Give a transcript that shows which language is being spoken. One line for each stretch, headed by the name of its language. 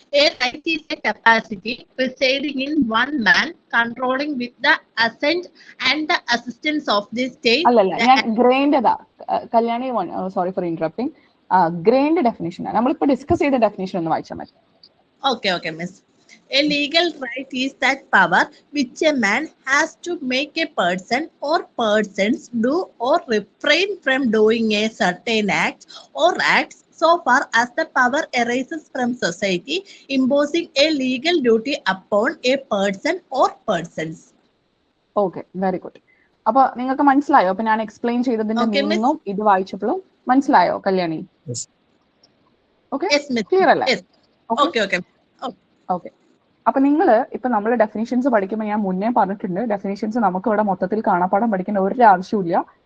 English: A right is a capacity residing in one man, controlling with the assent and the assistance of the state.
Malayalam: അല്ലല്ല, ഞാൻ ഗ്രേൻ്റെതാ. Kalyani,
English: Sorry for interrupting.
Malayalam: ഗ്രേന്റെ definition നമ്മളിപ്പോ discuss ചെയ്ത definition ഒന്ന് വായിച്ചാൽ മതി.
English: Okay, miss. A legal right is that power which a man has to make a person or persons do or refrain from doing a certain act or acts so far as the power arises from society imposing a legal duty upon a person or persons.
Malayalam: Okay, very good. അപ്പൊ നിങ്ങൾക്ക് മനസ്സിലായോ? അപ്പൊ ഞാൻ explain ചെയ്തതിന്റെ മീനിങ്ങും ഇത് വായിച്ചപ്പോഴും മനസ്സിലായോ Kalyani? Okay, clear അല്ലേ? Okay. അപ്പൊ നിങ്ങൾ ഇപ്പൊ നമ്മൾ ഡെഫിനിഷൻസ് പഠിക്കുമ്പോൾ ഞാൻ മുന്നേ പറഞ്ഞിട്ടുണ്ട്, ഡെഫിനിഷൻസ് നമുക്ക് ഇവിടെ മൊത്തത്തിൽ കാണാപ്പാടം പഠിക്കേണ്ട ഒരു ആവശ്യമില്ല.